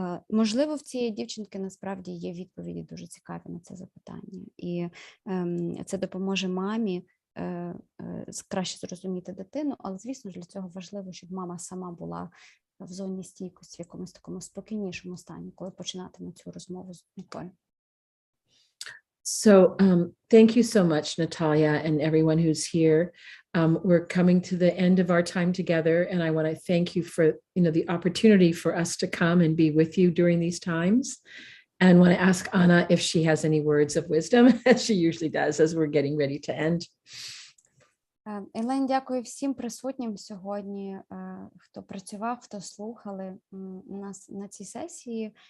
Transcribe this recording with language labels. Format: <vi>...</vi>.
<uk>Можливо, в цієї дівчинки насправді є відповіді дуже цікаві на це запитання. І це допоможе мамі краще зрозуміти дитину, але, звісно ж, для цього важливо, щоб мама сама була в зоні стійкості, в якомусь такому спокійнішому стані, коли починатиме цю розмову з донькою.</uk> <en>So thank you so much, Natalia, and everyone who's here. We're coming to the end of our time together, and I want to thank you for the opportunity for us to come and be with you during these times. And want to ask Anna if she has any words of wisdom, as she usually does, as we're getting ready to end.</en> <uk>Елен, дякую всім присутнім сьогодні, хто працював, хто слухали нас на цій сесії.</uk>